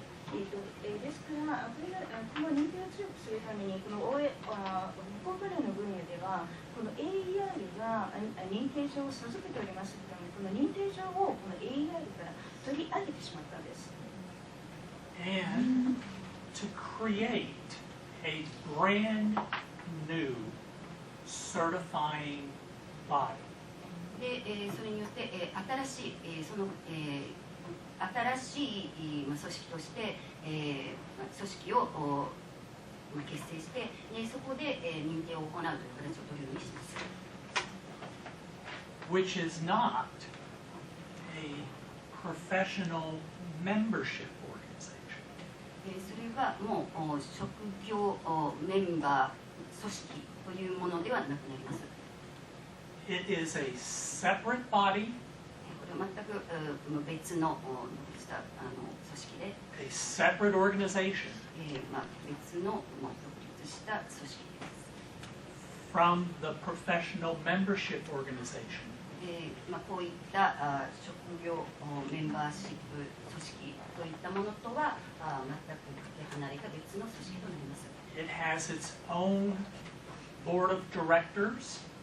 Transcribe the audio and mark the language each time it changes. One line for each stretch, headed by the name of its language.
Japanese: ですから、この認定を強くするために、この歩行訓練の分野では、この AER が認定証を授けておりますけれども、この認定証をこの AER から取り上げてしまったんです。
English: And to create a brand new certifying body.
Japanese: で、それによって、新しい、その、新しい組織として、組織を結成して、そこで認定を行うという形を取るようにします。
English: Which is not a professional membership organization.
Japanese: それはもう職業メンバー組織というものではなくなります。
English: It is a separate body.
Japanese: これは全く別のした組織で、
English: a separate organization
Japanese: 別の独立した組織です。
English: from the professional membership organization.
Japanese: こういった職業メンバーシップ組織といったものとは全くかけ離れた別の組織となります。
English: It has its own board of directors.